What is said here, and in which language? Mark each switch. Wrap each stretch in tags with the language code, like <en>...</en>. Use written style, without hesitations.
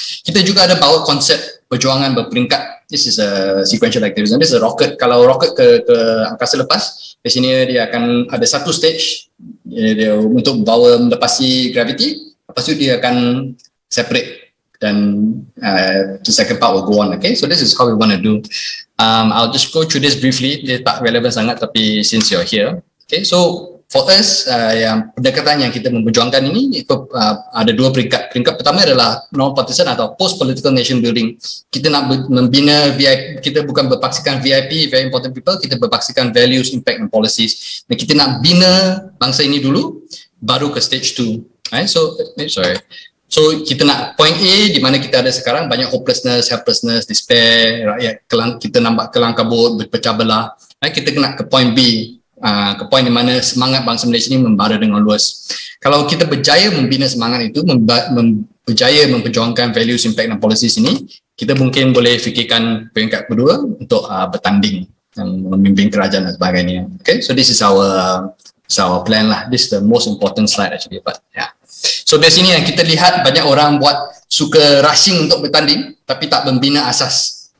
<ms>Kita juga ada bawa konsep perjuangan berperingkat.</ms> <en>This is a sequential activism. This is a rocket.</en> <ms>Kalau rocket ke angkasa lepas, biasanya dia akan ada satu stage dia untuk bawa melepasi gravity. Lepas tu dia akan separate dan</ms> <en>the second part will go on. Okay, so this is how we want to do. I'll just go through this briefly.</en> <ms>Dia tak relevan sangat, tapi</ms> <en>since you're here, okay.</en> <ms>So for us, yang pendekatan yang kita memperjuangkan ini ada dua peringkat. Peringkat pertama adalah non-partisan atau post-political nation building. Kita nak membina VIP, kita bukan berpaksikan VIP, very important people, kita berpaksikan values, impact and policies. Dan kita nak bina bangsa ini dulu, baru ke stage 2. Right? So kita nak point A di mana kita ada sekarang, banyak hopelessness, helplessness, despair, rakyat kita nampak kelang kabut, berpecah belah. Right? Kita kena ke point B, ke point di mana semangat bangsa Malaysia ini membara dengan luas. Kalau kita berjaya membina semangat itu, berjaya memperjuangkan values, impact dan policies ini, kita mungkin boleh fikirkan peringkat kedua untuk bertanding dan memimpin kerajaan dan sebagainya.</ms> <en>Okay, so this is our plan lah. This is the most important slide actually, but yeah.</en> <ms>So dari sini yang kita lihat banyak orang suka rushing untuk bertanding tapi tak membina asas.</ms>